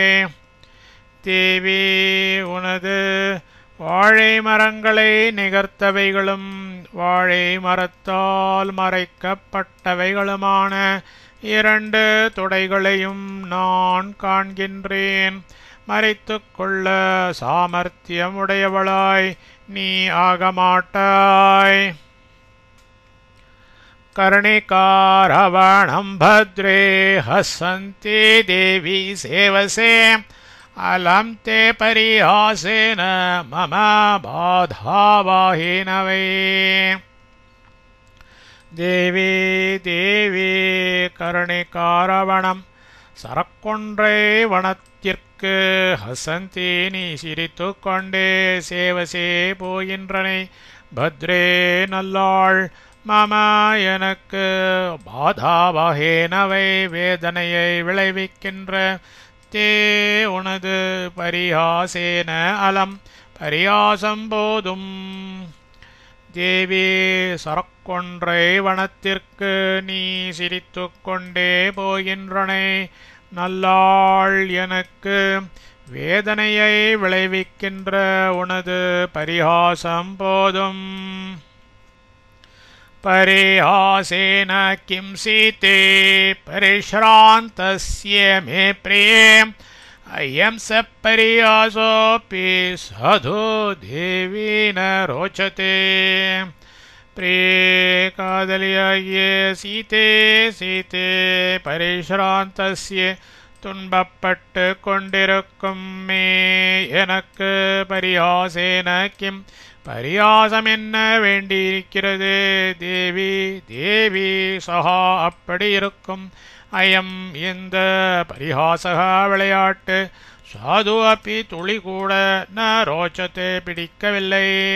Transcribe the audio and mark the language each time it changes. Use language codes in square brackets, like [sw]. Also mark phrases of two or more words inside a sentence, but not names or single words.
[ta] தேவி உனது வாழை மரங்களை நிகர்த்தவைகளும் வாழை மரத்தால் மறைக்கப்பட்டவைகளுமான இரண்டு தொடைகளையும் நான் காண்கின்றேன். மறைத்துக் கொள்ள சாமர்த்தியமுடையவளாய் நீ ஆகமாட்டாய். [sa] कर्णिकारवणं भद्रे हसन्ति देवी सेवसे अलं ते परिहासेन मम बाधावाहेन वै. देवी देवी कर्णिकारवणं [ta] சரக்கொன்றை வனத்திற்கு ஹசந்தி நீ சிரித்து கொண்டே சேவசே போகின்றனை. பத்ரே நல்லாள் மம எனக்கு பாதாவகேனவை வேதனையை விளைவிக்கின்ற தே உனது பரியாசேன அலம் பரியாசம் போதும். தேவி சரக்கொன்றை வனத்திற்கு நீ சிரித்து கொண்டே போகின்றனை. நல்லாள் எனக்கு வேதனையை விளைவிக்கின்ற உனது பரியாசம் போதும். [sa] परिहासेन किं सीते परिश्रान्तस्य मे प्रिये अयं स परिहासोऽपि साधु देवी न रोचते. प्रिये कादलिये सीते सीते परिश्रान्तस्य [ta] துன்பப்பட்டு கொண்டிருக்கும் மே எனக்கு [sa] परिहासेन किम् [ta] பரியாசம் என்ன வேண்டியிருக்கிறது. தேவி தேவி சகா அப்படி இருக்கும். அயம் இந்த பரிஹாசகா விளையாட்டு [sa] साधु अपि [ta] துளி கூட [sa] न रोचते [ta] பிடிக்கவில்லை.